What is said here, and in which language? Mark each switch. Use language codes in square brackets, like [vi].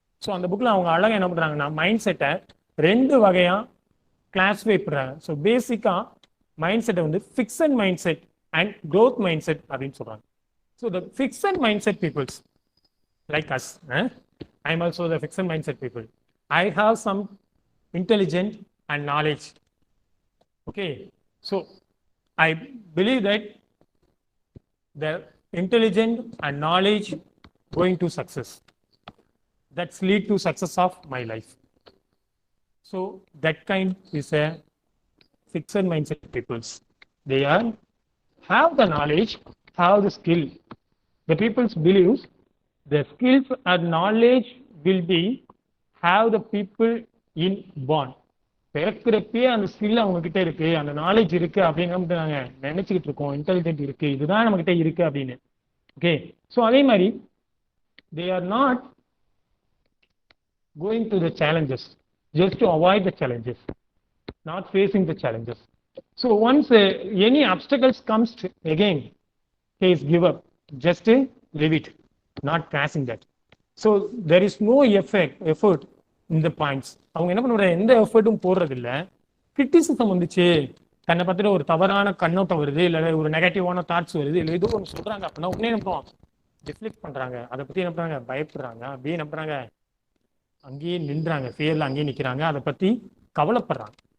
[ta] So அந்த புக்கில் அவங்க அழகாக என்ன பண்ணுறாங்கன்னா, மைண்ட் செட்டை 2 வகையாக கிளாஸிஃபை பண்ணுறாங்க. ஸோ பேசிக்காக மைண்ட் செட்டை வந்து fixed mind set and growth mind set அப்படின்னு சொல்கிறாங்க. [en] So the fixed mindset peoples like us, I am also the fixed mindset people. I have some intelligence and knowledge. Okay, so I believe that the intelligence and knowledge going to success, that's lead to success of my life. So that kind is a fixed mindset peoples. They are have the knowledge, have the skill. The people's believes the skills and knowledge will be have the people in born. [ta] பிறக்கிறப்பே அந்த skill அவங்க கிட்ட இருக்கு, அந்த knowledge இருக்கு அப்படின்னு நாங்க நினைச்சுக்கிட்டு இருக்கோம். இன்டெலிஜென்ட் இருக்கு, இதுதான் நம்ம கிட்ட இருக்கு அப்படின்னு. [en] okay, so [ta] அதே மாதிரி [en] they are not going to the challenges just to avoid the challenges, not facing the challenges. So once any obstacles comes again, case give up, just leave it, not passing that. So there is no effort in the points. [ta] அவங்க என்ன பண்ணுற, எந்த எஃபர்ட்டும் போடுறது இல்லை. Criticism வந்துச்சு, தன்னை பற்றின ஒரு தவறான கண்ணோட்டம் வருது, இல்லை ஒரு நெகட்டிவான தாட்ஸ் வருது, இல்லை ஏதோ ஒன்று சொல்கிறாங்க அப்படின்னா உடனே என்ன பண்ணுவோம், டிஃப்ளெக்ட் பண்ணுறாங்க. அதை பற்றி என்ன பண்ணுறாங்க, பயப்படுறாங்க, அப்படியே என்ன பண்ணுறாங்க, அங்கேயே நின்றாங்க, ஃபியரில் அங்கேயே நிற்கிறாங்க, அதை பற்றி கவலைப்படுறாங்க.